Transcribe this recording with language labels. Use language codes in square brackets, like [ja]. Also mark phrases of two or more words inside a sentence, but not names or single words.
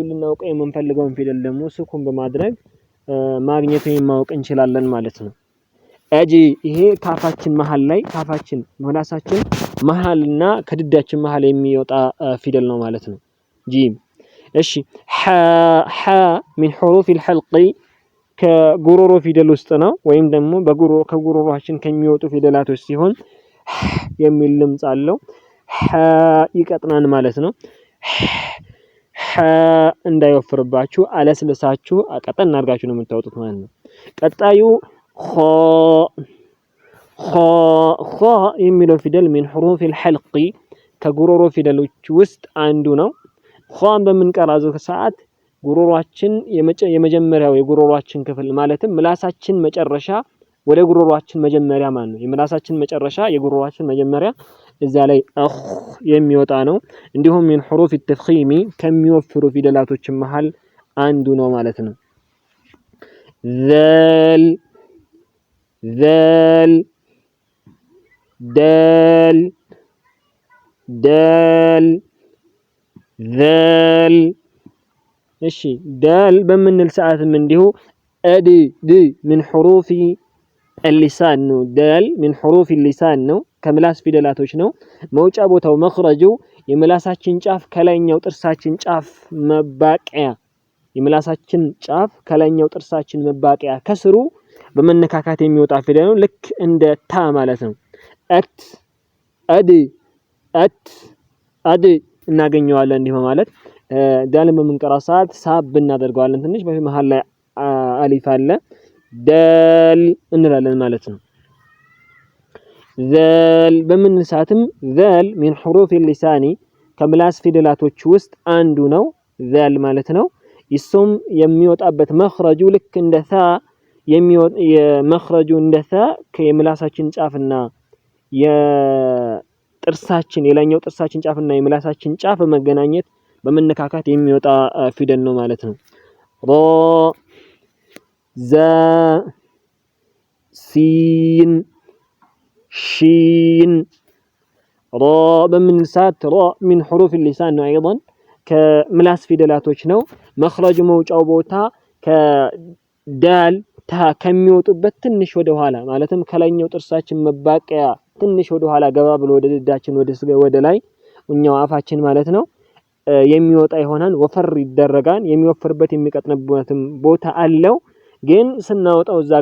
[am] ልናውቅ የምንፈልገውን ፊደል ደግሞ ስኩን በማድረግ ማግኘት ወይም ማወቅ እንችላለን ማለት ነው። አጂ ይሄ ካፋችን መሃል ላይ ካፋችን ምላሳችን መሃልና ከድዳችን መሃል የሚወጣ ፊደል ነው ማለት ነው። ጂም እሺ ሐ [ar] من حروف الحلق [am] ከጉሮሮ ፊደል ውስጥ ነው ወይም ደግሞ ከጉሮሮአችን ከሚወጡ ፊደላቶች ሲሆን የሚል ድምጽ አለው። ሐ ይቀጥናል ማለት ነው። ሐ እንዳይወፍርባችሁ አለስልሳችሁ ቀጠን አድርጋችሁ ነው የምታወጡት ማለት ነው። ቀጣዩ ኸ የሚለው ፊደል [ar] من حروف الحلق [am] ከጉሮሮ ፊደሎች ውስጥ አንዱ ነው። ኸን በምንቀራዘው ሰዓት ጉሮሮአችን የመጀመሪያው የጉሮሮአችን ክፍል ማለትም ምላሳችን መጨረሻ ወደ ጉሮሯችን መጀመሪያ ማለት ነው የምላሳችን መጨረሻ የጉሮሯችን መጀመሪያ እዛ ላይ አኽ የሚወጣ ነው። እንዲሁም [ar] من حروف التفخيم [am] ከሚወፍሩ ፊደላቶች መሃል አንዱ ነው ማለት ነው። [ar] ذال ذال دال دال ذال [am] እሺ ዳል በምንል ሰዓትም እንዲሁ አድ ድ [ar] من حروف اللسان [am] ነው። ዳል [ar] من حروف اللسان [am] ነው ከምላስ ፊደላቶች ነው። መውጫ ቦታው መኽረጁ የምላሳችን ጫፍ ከላይኛው ጥርሳችን ጫፍ መባቂያ የምላሳችን ጫፍ ከላይኛው ጥርሳችን መባቂያ ከስሩ በመነካካት የሚወጣ ፊደል ነው። ልክ እንደ ታ ማለት ነው። አት አድ አት አድ እናገኘዋለን እንዲህ ማለት ዳልን በምንቀራ ሰዓት ሳብ እናደርገዋለን ትንሽ በመሃል ላይ አሊፍ አለ ዳል እንላለን ማለት ነው። ዛል በምንል ሰዓትም ዛል [ar] من حروف اللسان [am] ከምላስ ፊደላቶች ውስጥ አንዱ ነው ዛል ማለት ነው። እሱም የሚወጣበት መኽረጁ ልክ እንደ ታ የመኽረጁ እንደ ታ ከምላሳችን ጫፍና የጥርሳችን የላይኛው ጥርሳችን ጫፍና የምላሳችን ጫፍ በመገናኘት በመነካካት የሚወጣ ፊደል ነው ማለት ነው። ራ ዛ ሲን ሺን ራ በምንል ሰዓት ራ [ar] من حروف اللسان [am] ነው ايضا ከምላስ ፊደላቶች ነው። መኽረጅ መውጫው ቦታ ከዳል ታ ከሚወጡበት ትንሽ ወደ ኋላ ማለትም ከላይኛው ጥርሳችን መባቂያ ትንሽ ወደ ኋላ ገባ ብሎ ወደ ድዳችን ወደ ላይ እኛው አፋችን ማለት ነው የሚወጣ ይሆናል። ወፈር ይደረጋል። የሚወፍርበት የሚቀጥንበትም ቦታ አለው። ግን ስናወጣው እዛ